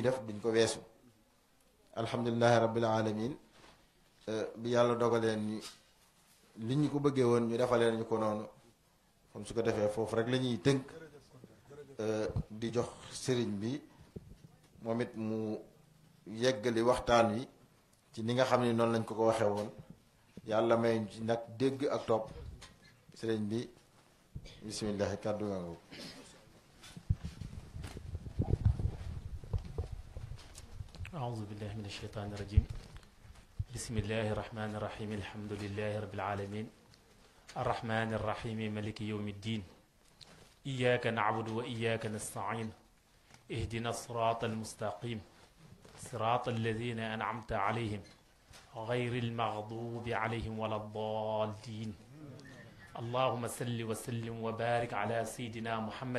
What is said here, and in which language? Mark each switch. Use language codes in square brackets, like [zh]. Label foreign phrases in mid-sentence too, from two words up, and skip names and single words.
[wo] def duñ ko weesu [ar] الحمد لله رب العالمين [wo] bi yàlla dogaleen ni li ñu ko bëggee woon ñu defalee ñu ko noonu comme su ko defee foofu rek la ñuy tënk di jox sëriñ bi moom it mu yeggali waxtaan wi ci ni nga xam ne noonu lañ ko waxee woon yàlla may ci nag dégg ak topp sëriñ bi bisimilah kàddu nga ngo [ar] أعوذ بالله من الشيطان الرجيم بسم الله الرحمن الرحيم الحمد لله رب العالمين الرحمن الرحيم ملك يوم الدين إياك نعبد وإياك نستعين اهدنا الصراط المستقيم صراط الذين أنعمت عليهم غير المغضوب عليهم ولا الضالين اللهم صل وسلم وبارك على سيدنا محمد